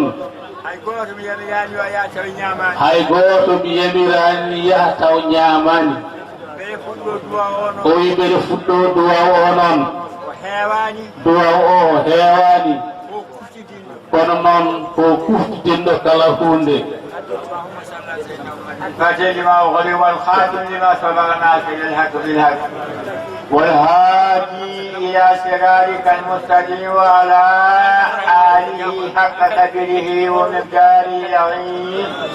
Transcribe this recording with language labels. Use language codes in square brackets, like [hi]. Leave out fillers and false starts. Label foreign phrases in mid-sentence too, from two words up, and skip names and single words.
[ff] hay goto mi yamirani o yaa tawi ñamani hay goto mi yamirani yaha taw ñamani ɓe fuɗɗo duwa ono o wi ɓeɗe fuɗɗo duwa o noon o heewani duwa o heewani o kuftidinɗo kono noon ko kuftidinɗo kala hunde [ar] اللهم صل على سيدنا محمد الفاتح لما أغلق والخاتم لما سبق ناصر الحق بالحق والهادي إلى صراطك المستقيم وعلى آله حق قدره ومقداره العظيم